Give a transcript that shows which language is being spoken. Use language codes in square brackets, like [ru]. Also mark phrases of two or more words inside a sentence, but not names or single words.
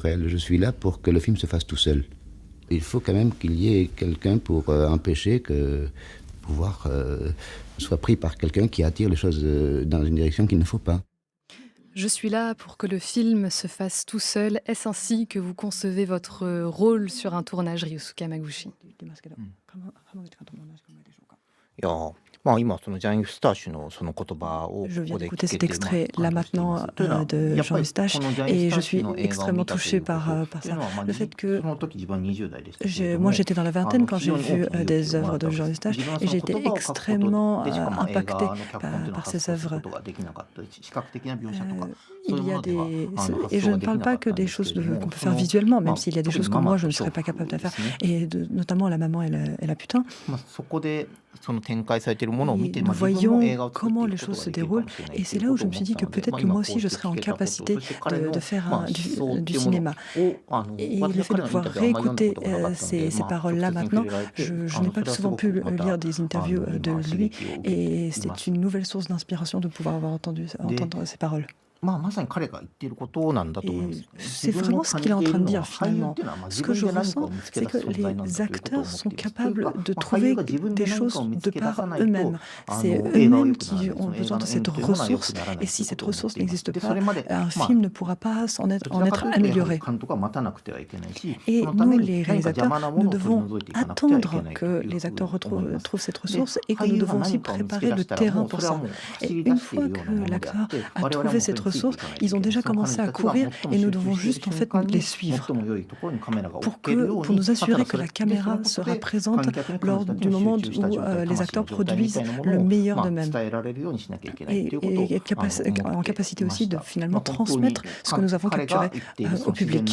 [fr] Je suis là pour que le film se fasse tout seul. Il faut quand même qu'il y ait quelqu'un pour empêcher que le pouvoir soit pris par quelqu'un qui attire les choses dans une direction qu'il ne faut pas. Je suis là pour que le film se fasse tout seul. Est-ce ainsi que vous concevez votre rôle sur un tournage, Ryusuke Hamaguchi? [ja] いやまあ今そのジャン・ユスターシュのその言葉を [fr] Je [ja] こ [fr] viens [ja] こで [fr] d'écouter [ja] 聞け [fr] cet [ja] て [fr] extrait [ja] ま [fr] là [ja] あ感動してい [fr] maintenant [ja] ます。というのは [fr] de [ja] やっ [fr] Jean [ja] ぱりこ [fr] Eustache [ja] のジャン・ [fr] et [ja] ユスタ [fr] je [ja] ーシュ [fr] suis [ja] の映画を見 [fr] extrêmement [ja] たとい [fr] touchée [ja] うこと [fr] par [ja] っていう [fr] ça. [ja] のはまあ [fr] Le fait que [ja] その時自分は20代でしたけれども [fr] moi j'étais dans la vingtaine quand j'ai [ja] 非常に [fr] vu [ja] 大きな勇 [fr] des [ja] 気をもら [fr] œuvres [ja] った [fr] de [ja] わけ [fr] Jean [ja] です。 [fr] Eustache [ja] 自分は [fr] et [ja] その [fr] j'ai [ja] 言 [fr] été [ja] 葉を書くこと [fr] extrêmement [ja] でしかまあ映 [fr] impactée [ja] 画の脚本っていうのは [fr] par [ja] 発 [fr] ces [ja] 想するこ [fr] œuvres. [ja] とができなかったり視覚的な描写とかそう [fr] Il [ja] いう [fr] y [ja] も [fr] a [ja] のでは [fr] des... [ja] 発 [fr] Et [ja] 想 [fr] je [ja] が [fr] ne [ja] でき [fr] parle [ja] なか [fr] pas [ja] っ [fr] que [ja] たん [fr] des [ja] ですけ [fr] choses [ja] れど [fr] qu'on [ja] も [fr] peut [ja] そ [fr] faire [ja] の [fr] visuellement, [ja] ま [fr] même [ja] あ [fr] s'il y a des [ja] 特 [fr] choses [ja] に [fr] que [ja] ママ [fr] moi je [ja] と [fr] ne [ja] ショ [fr] serais [ja] ー [fr] pas [ja] っていう [fr] capable [ja] こ [fr] de [ja] とで [fr] faire. [ja] すね。 [fr] Et notamment La Maman et la Putain. [ja] まあそこでその展開されているものを見 [fr] Et [ja] て [fr] nous [ja] 自分も映 [fr] voyons [ja] 画を作って [fr] comment [ja] い [fr] les [ja] くこと [fr] choses [ja] が [fr] se [ja] できるか [fr] déroulent. [ja] もしれない [fr] Et [ja] ってい [fr] c'est [ja] う [fr] là [ja] こ [fr] où [ja] と [fr] je [ja] を [fr] me [ja] 思 [fr] suis [ja] っ [fr] dit [ja] た [fr] que [ja] ので [fr] peut-être que [ja] 今 [fr] moi [ja] こ [fr] aussi [ja] うし [fr] je [ja] て [fr] serais [ja] 聞 [fr] en [ja] けたことそ [fr] capacité [ja] して彼 [fr] de [ja] の [fr] faire [ja] まあ [fr] du [ja] 思想っていうもの [fr] cinéma. [ja] を私 [fr] Et [ja] は [fr] le fait [ja] 彼 [fr] de [ja] のイン [fr] pouvoir [ja] タビューはあんまり読んだ [fr] réécouter [ja] ことがなかったので [fr] ces [ja] まあ直 [fr] paroles-là [ja] 接に触 [fr] maintenant, [ja] れられて [fr] je n'ai [ja] そ [fr] pas [ja] れはす [fr] souvent [ja] ご [fr] pu [ja] くまた [fr] lire des interviews de [ja] 今刺 [fr] lui [ja] 激を受けて [fr] et [ja] いま [fr] c'est [ja] す。 [fr] une nouvelle source d'inspiration de pouvoir avoir entendre ces paroles. [ja] まあまさに彼が言っていることなんだと思いま [fr] Et [ja] す。 [fr] c'est [ja] 自分の [fr] vraiment ce [ja] 感 [fr] qu'il [ja] じ [fr] est [ja] て [fr] en [ja] い [fr] train [ja] る [fr] de [ja] のは [fr] dire [ja] 俳優っ [fr] finalement. [ja] ていうのはまあ [fr] Ce [ja] 自 [fr] que [ja] 分 [fr] je [ja] で何かを [fr] ressens, [ja] 見つけ [fr] c'est [ja] 出 [fr] que [ja] す存在 [fr] les [ja] なんだということを [fr] acteurs [ja] 思っ [fr] sont [ja] ています。という [fr] capables [ja] か [fr] de [ja] まあ俳優 [fr] trouver [ja] が自分で [fr] des [ja] 何かを [fr] choses [ja] 見つ [fr] de [ja] け出さ [fr] par [ja] ないと [fr] eux-mêmes. [ja] あ [fr] C'est [ja] の映画は良 [fr] eux-mêmes [ja] くなら [fr] qui [ja] ない。そ [fr] ont [ja] の映 [fr] besoin [ja] 画 [fr] de [ja] のエン [fr] cette [ja] ドというものは良く [fr] ressource. [ja] ならな [fr] Et [ja] いとい [fr] si [ja] うこ [fr] cette [ja] とを思っ [fr] ressource [ja] ています。 [fr] n'existe [ja] で [fr] pas, [ja] それまで [fr] un [ja] まあ [fr] film ne pourra pas [ja] どち [fr] en [ja] らか [fr] être [ja] というとやはり [fr] amélioré. [ja] 監督は待たなくてはいけないし、 [fr] Et [ja] そのため [fr] nous, [ja] に [fr] les [ja] 何か邪 [fr] réalisateurs, [ja] 魔なも [fr] nous [ja] のを取り [fr] devons [ja] 除いていかなくてはいけ [fr] attendre [ja] ないと [fr] que [ja] いう [fr] les [ja] ふう [fr] acteurs [ja] に思います。 [fr] trouvent cette [ja] で [fr] ressource et que [ja] 俳 [fr] nous [ja] 優が [fr] devons aussi [ja] 何かを見つけ [fr] préparer [ja] 出 [fr] le [ja] したらも [fr] terrain [ja] うそ [fr] pour [ja] れは [fr] ça. [ja] もう走 [fr] Et [ja] り出 [fr] une [ja] している [fr] fois [ja] よう [fr] que [ja] なものであっ [fr] l'acteur [ja] て、 [fr] a [ja] 我々はも [fr] trouvé [ja] うそれ [fr] cette [ja] に [fr] sources, ils ont déjà commencé à courir et nous devons juste en fait les suivre pour nous assurer que la caméra sera présente lors du moment où les acteurs produisent le meilleur d'eux-mêmes et être en capacité aussi de finalement transmettre ce que nous avons capturé au public.